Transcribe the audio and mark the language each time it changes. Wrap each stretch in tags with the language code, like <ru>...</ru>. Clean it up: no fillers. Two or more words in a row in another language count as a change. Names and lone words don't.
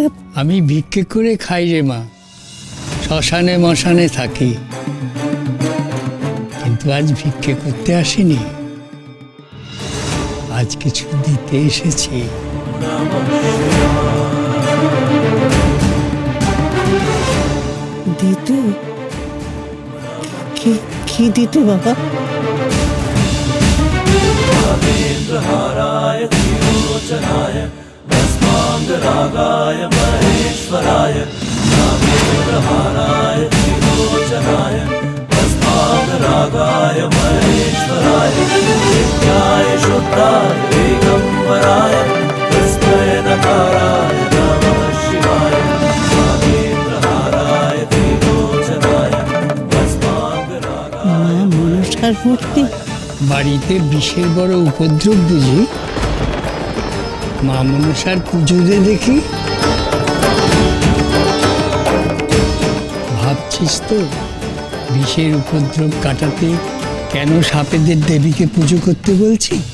<bn>আমি ভিক্ষে করে খাই রে মা, শ্মশানে মশানে থাকি, কিন্তু আজ ভিক্ষে করতে আসিনি, আজ কিছু দিতে এসেছি। দিতে? কি দিতে বাবা?</bn> <sa>भस्मांगरागाय महेश्वराय नागेन्द्रहाराय त्रिलोचनाय भस्मांगरागाय महेश्वराय नित्याय शुद्धाय दिगंबराय तस्मै नकाराय नमः शिवाय नागेन्द्रहाराय त्रिलोचनाय भस्मांगरागाय मनसार मूर्ति।</sa> <bn>বাড়িতে বিষের বড় উপদ্রব বুঝি? মা মনসার পুজো দিয়ে দেখি। ভাবছিস তো বিষের উপদ্রব কাটাতে কেন সাপেদের দেবীকে পুজো করতে বলছি?</bn>